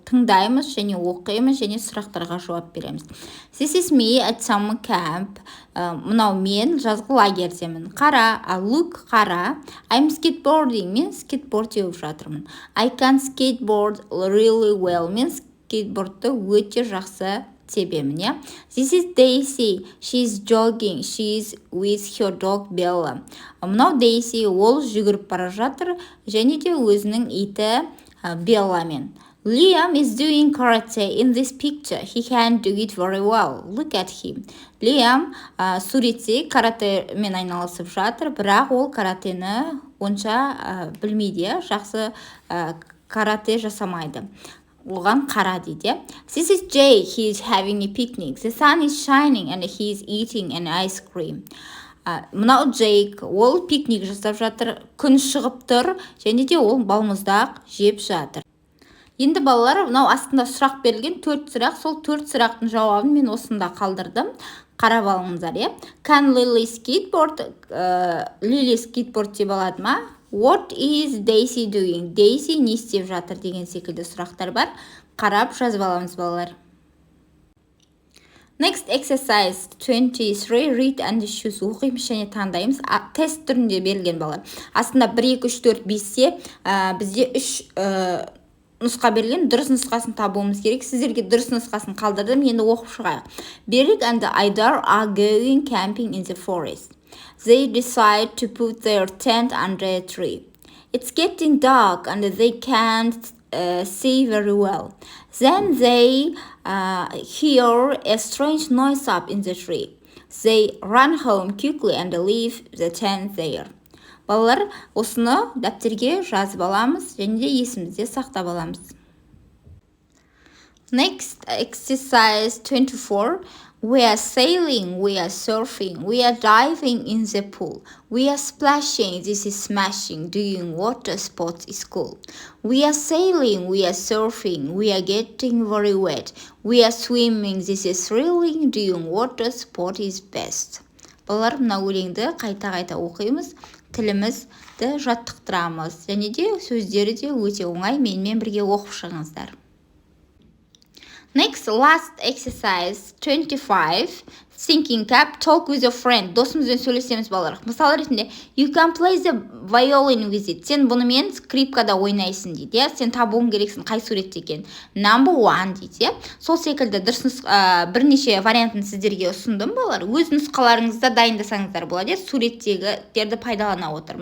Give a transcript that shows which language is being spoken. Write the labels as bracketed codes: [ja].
[kk] Тыңдаймыз және оқимыз және сұрақтарға жауап береміз. [en] This is me at summer camp. [kk] Мынау мен жазғы лагерьдемін. Қара, [en] look, [kk] қара. [en] I'm skateboarding. [kk] Мен скейтборд теуіп жатырмын. [en] I can skateboard really well. [kk] Мен скейтбордты өте жақсы тебемін, иә. [en] This is Daisy. She's jogging. She's with her dog Bella. [kk] Мынау Daisy, ол жүгіріп бара жатыр, және де өзінің иті Белламен. [en] Liam is doing karate in this picture. He can do it very well. Look at him. [kk] Liam суретте каратемен айналысып жатыр, бірақ ол каратені онша білмейді, жақсы карате жасамайды. Оған қара дейді. [en] This is Jay. He is having a picnic. The sun is shining and he is eating an ice cream. [kk] Мынау Джейк, ол пикник жасап жатыр, күн шығып тұр, және де ол балмұздақ жеп жатыр. Енді балалар, мынау астында сұрақ берілген 4 сұрақ, сол 4 сұрақтың жауабын мен осында қалдырдым. Қарап алыңыздар, иә. [en] Can Lily skateboard? [kk] Lily skateboard деп алады ма? [en] What is Daisy doing? [kk] Daisy не істеп жатыр деген секілді сұрақтар бар. Қарап жазып аламыз балалар. [en] Next exercise 23. Read and choose. [kk] Оқимыз және таңдаймыз. Тест түрінде берілген балалар. Астында 1, 2, 3, 4, 5-те бізде 3 нұсқа берілген. Дұрыс нұсқасын табуымыз керек. Сіздерге дұрыс нұсқасын қалдырдым. Енді оқып шығайық. [en] Берік and Айдар are going camping in the forest. They decide to put their tent under a tree. It's getting dark and they can't see very well. Then they hear a strange noise up in the tree. They run home quickly and leave the tent there. [kk] Балалар, осыны дәптерге жазып аламыз, және де есімізде сақтап аламыз. [en] Next exercise 24. We are sailing, we are surfing, we are diving in the pool. We are splashing, this is smashing, doing water sports is cool. We are sailing, we are surfing, we are getting very wet. We are swimming, this is thrilling, doing water sport is best. [kk] Балалар, мына өлеңді қайта-қайта оқимыз, тілімізді жаттықтырамыз. Және де сөздері де өте оңай, менімен бірге оқып шығыңыздар. [en] Next, last exercise 25. Thinking cap, talk with your friend. [kk] Досымызбен сөйлесеміз балалар. Мысал ретінде, [en] you can play the violin with it. [kk] Сен бұнымен скрипкада ойнайсың дейді. Сен табуың керексің қай суретте екен. Number 1 дейді. Сол секілді бірнеше вариантын сіздерге ұсындым балалар. Өз нұсқаларыңызда дайындасаңыздар болады. Суреттегілерді пайдалана отыр.